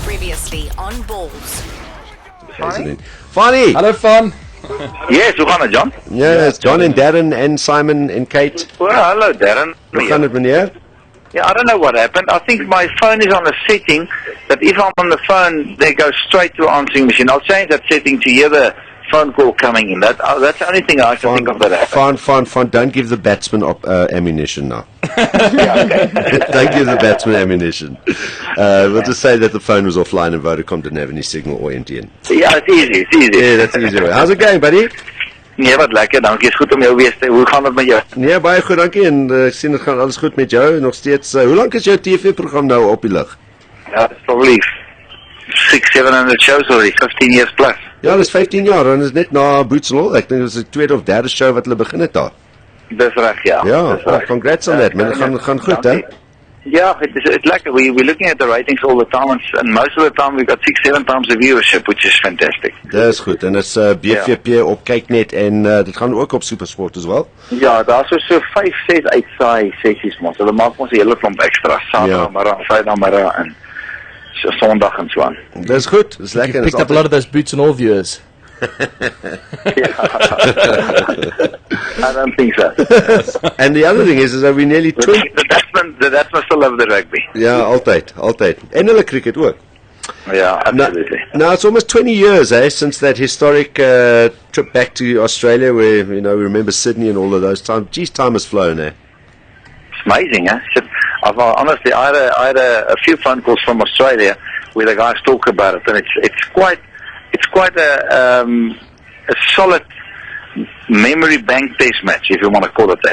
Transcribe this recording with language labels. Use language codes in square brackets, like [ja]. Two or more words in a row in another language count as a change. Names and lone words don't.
[en] Previously on Ballz. Fanie! Hello, Fan. Yes, [af] hoe gaan het, John? [en] Yes, John and Darren and Simon and Kate. Well, hello, Darren. [af] Hoe gaan het, meneer? [en] Yeah, I don't know what happened. I think my phone is on a setting that if I'm on the phone, they go straight to answering machine. I'll change that setting to hear the phone call coming in. That's the only thing I can think of that happened. Fine. Don't give the batsman ammunition now. Yeah, okay. Don't give the batsman ammunition. We'll just say that the phone was offline and Vodacom didn't have any signal or MTN. Yeah, it's easy. Yeah, that's easy. How's it going, buddy? [af] Nee, wat lekker. Dankie. Is goed om jou weer te. Hoe gaan het met jou? Nee, baie goed, dankie. En ek sien dit gaan alles goed met jou. Nog steeds. Hoe lank is jou TV-program nou op die lug? Ja, [en] it's probably 600-700 shows already. 15 years plus. [af] Ja, dis 15 jaar en is net na Boots and All. Ek dink dit is die tweede of derde show wat hulle begin het daar. Dis reg, ja. Ja, [en] congrats on that, [af] man. Dit gaan goed, hè? [en] Yeah, it's like we're looking at the ratings all the time, and most of the time we've got 6-7 times the viewership, which is fantastic. [af] Dis goed, en is BVP op Kyknet en dit gaan ook op SuperSport [en] as well. [af] Ja, daar is so 5-6 uitsaai sessies, maar hulle maak ons 'n hele klomp ekstra Saterdagmiddag, Vrydagmiddag en Sondag en so aan. Dis goed, dis lekker. [en] You picked up a lot of those Boots and All viewers. I don't think so. And the other thing is that we nearly 20... The batsmen still love the rugby. [af] Ja, altyd. En hulle cricket ook. [en] Yeah, absolutely. Now it's almost 20 years, since that historic trip back to Australia where, we remember Sydney and all of those times. Geez, time has flown, It's amazing, honestly, I had a few phone calls from Australia where the guys talk about it, and it's quite a solid memory bank test match, if you want to call it that.